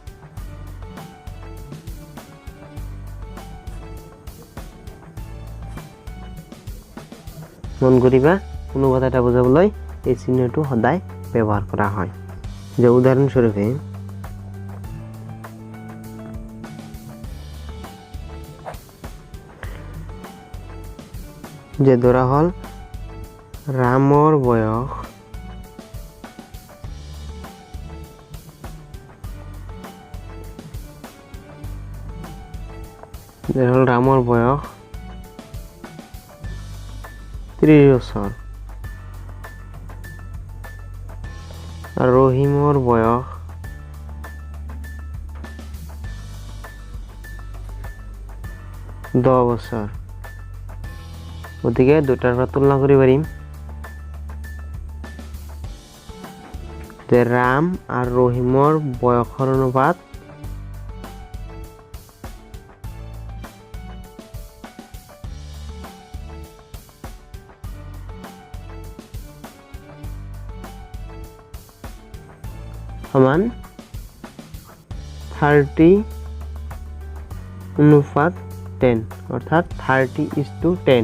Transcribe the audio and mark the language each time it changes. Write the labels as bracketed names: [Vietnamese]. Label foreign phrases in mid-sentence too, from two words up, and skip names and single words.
[Assamese] মন করিবা অনুপাত এটা বুজাবলৈ এই চিহ্নটো সদায় ব্যবহার করা হয়। যে উদাহরণস্বরূপে যে ধরা হল রামৰ বয়স রামৰ বয়স 30 বছর আর রহিমৰ বয়স 10 বছর। গতিকে দুটাৰ পৰা তুলনা কৰিব পাৰিম যে ৰাম আৰু ৰহিমৰ বয়সৰ অনুপাত সমান 30:10 অৰ্থাৎ 30:10।